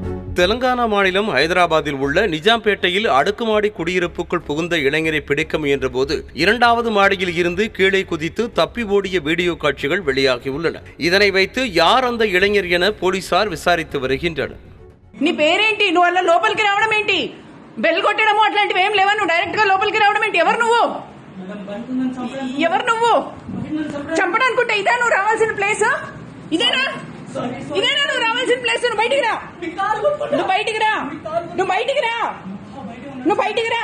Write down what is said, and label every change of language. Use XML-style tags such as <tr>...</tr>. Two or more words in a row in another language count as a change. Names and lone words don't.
<ta>தெலங்கானா மாநிலம் ஹைதராபாத்தில் உள்ள நிஜாம்பேட்டையில் அடுக்குமாடி குடியிருப்புக்குள் புகுந்த இளைஞரை பிடிக்க முயன்றபோது இரண்டாவது மாடியில் இருந்து கீழே குதித்து தப்பி ஓடிய வீடியோ காட்சிகள் வெளியாகியுள்ளன. இதனை வைத்து யார் அந்த இளைஞர் என போலீசார் விசாரித்து வருகின்றனர்.</ta> <te>నీ పేరేంటి? నువ్వు అలా లోపలికి రావడం ఏంటి? బెల్ కొట్టడము అట్లాంటివి ఏం లేవా? నువ్వు డైరెక్ట్ గా లోపలికి రావడం ఏంటి? ఎవరు నువ్వు? చంపడానుకుంటే ఇదే నువ్వు రావాల్సిన ప్లేస్? ఇదేనా నువ్వు రావాల్సిన ప్లేస్? నువ్వు బయటికి రా, నువ్వు బయటికి రా, నువ్వు బయటికి రా, నువ్వు బయటికి రా.</te>